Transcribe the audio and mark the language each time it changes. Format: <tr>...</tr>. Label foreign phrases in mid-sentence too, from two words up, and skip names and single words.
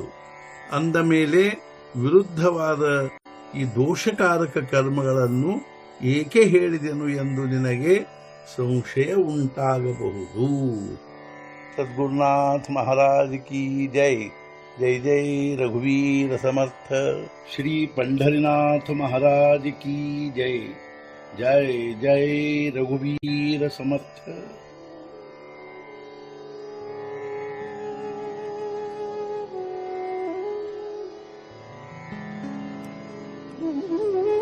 <kn>ಅಂದ ಮೇಲೆ ವಿರುದ್ಧವಾದ ಈ ದೋಷಕಾರಕ ಕರ್ಮಗಳನ್ನು ಏಕೆ ಹೇಳಿದೆನು ಎಂದು ನಿನಗೆ ಸಂಶಯ ಉಂಟಾಗಬಹುದು.</kn> <hi>सद्गुरुनाथ महाराज की जय.</hi> <mr>जय जय रघुवीर समर्थ.</mr> <hi>ಶ್ರೀ पंढरीनाथ महाराज की जय.</hi> <mr>जय जय रघुवीर समर्थ.</mr>